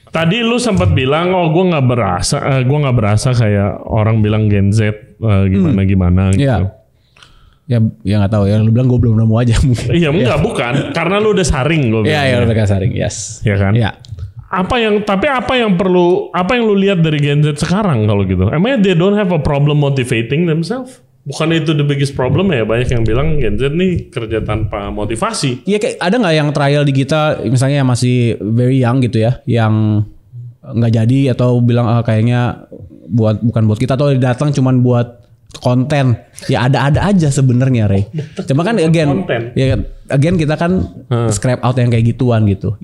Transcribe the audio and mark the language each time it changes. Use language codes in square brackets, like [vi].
[id] Tadi lu sempat bilang gue nggak berasa kayak orang bilang Gen Z gimana gitu. Ya nggak tahu ya. Lu bilang gue belum nemu aja mungkin. Iya enggak bukan karena lu udah saring gue bilang. Iya udah saring. [en] Yes. [id] Ya kan. Iya. Apa yang lu lihat dari Gen Z sekarang kalau gitu? Emangnya [en] they don't have a problem motivating themselves? [id] Bukan itu [en] the biggest problem [id] ya? Banyak yang bilang Gen Z nih kerja tanpa motivasi. Iya, kayak ada nggak yang trial di kita misalnya yang masih [en] very young [id] gitu ya, yang nggak jadi atau bilang kayaknya bukan buat kita atau datang cuman buat konten. Ya ada aja sebenarnya, Ray. Cuma kan again kita kan [en] scrap out [id] yang kayak gituan gitu.